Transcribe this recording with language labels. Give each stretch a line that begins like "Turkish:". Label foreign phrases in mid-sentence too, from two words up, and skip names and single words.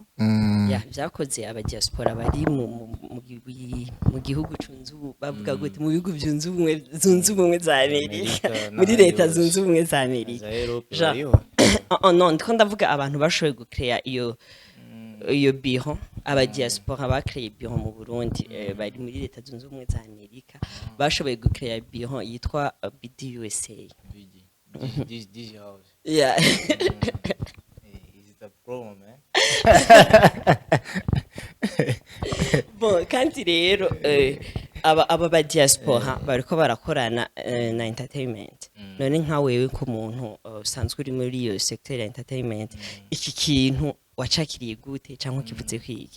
Rundi: ya byakoze aba diaspora bari mu gihugu cunzu bavuga gute mu bihugu zunze ubumwe za Amerika muri leta zunze ubumwe za Amerika non ndiko ndavuga abantu bashoboye gukrea iyo biho aba diaspora bakreye biho mu Burundi bari muri leta zunze ubumwe za Amerika bashoboye gukrea biho yitwa BDUSA
English: this house yeah is the problem man
Rundi: bon kandi rero aba ba diaspora bariko barakorana na entertainment none nka wewe ko muntu usanzwe uri muri iyo secteur ya entertainment iki kintu wacakiriye gute cyangwa kivuze kwiki